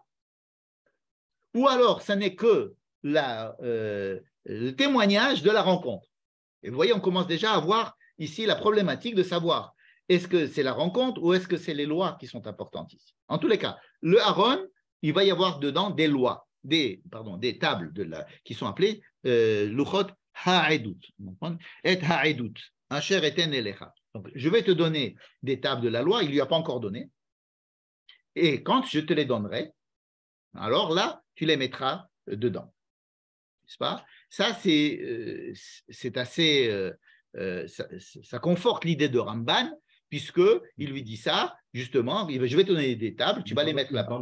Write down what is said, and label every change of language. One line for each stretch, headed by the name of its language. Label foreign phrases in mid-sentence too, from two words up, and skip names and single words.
French: Ou alors, ça n'est que le témoignage de la rencontre? Et vous voyez, on commence déjà à voir ici la problématique de savoir est-ce que c'est la rencontre ou est-ce que c'est les lois qui sont importantes ici? En tous les cas, le Aaron, il va y avoir dedans des lois. Des tables qui sont appelées
Hebrew: לוחות העדות. את העדות אשר אתן אליך.
French: Donc, je vais te donner des tables de la loi, il ne lui a pas encore donné. Et quand je te les donnerai, alors là, tu les mettras dedans. N'est-ce pas? Ça, c'est assez. Ça conforte l'idée de Ramban, puisqu'il lui dit ça, justement, je vais te donner des tables, tu vas les mettre là-bas.